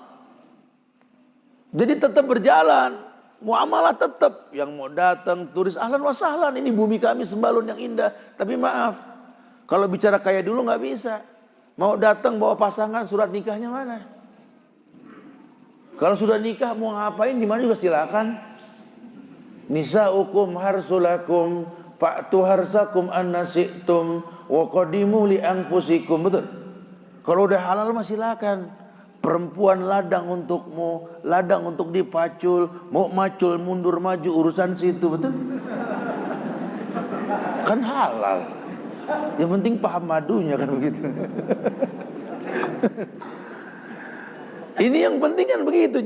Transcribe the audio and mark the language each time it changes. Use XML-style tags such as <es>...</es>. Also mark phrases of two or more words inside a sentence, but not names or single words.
<id>Jadi tetap berjalan. Muamalah tetap. Yang mau datang turis,</id> <ar>أهلا وسهلا,</ar> <id>ini bumi kami Sembalun yang indah. Tapi maaf, kalau bicara kayak dulu nggak bisa. Mau datang bawa pasangan, surat nikahnya mana? Kalau sudah nikah mau ngapain di mana juga silakan.</id> <ar>نساؤكم حرث لكم فأتوا حرثكم أنى شئتم وقدموا لأنفسكم,</ar> <id>betul. Kalau udah halal mah silakan. Perempuan ladang untukmu, ladang untuk dipacul, mau macul mundur maju urusan situ, betul. Kan halal. Yang penting paham madunya, kan begitu. Ini yang penting kan begitu.</id>